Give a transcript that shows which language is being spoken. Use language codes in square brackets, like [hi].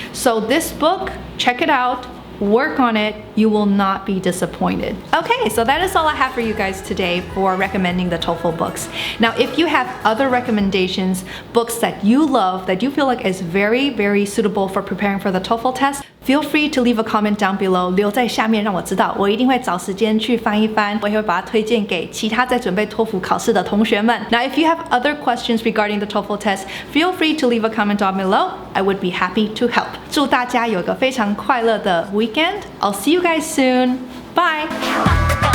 [en] So this book, check it out. Work on it, you will not be disappointed. Okay, so that is all I have for you guys today for recommending the TOEFL books. Now, if you have other recommendations, books that you love, that you feel like is very suitable for preparing for the TOEFL test, feel free to leave a comment down below. [zh] 留在下面让我知道，我一定会找时间去翻一翻，我也会把它推荐给其他在准备托福考试的同学们。 [en] Now, if you have other questions regarding the TOEFL test, feel free to leave a comment down below. I would be happy to help. [zh] 祝大家有一个非常快乐的weekend. [en] I'll see you guys soon. Bye.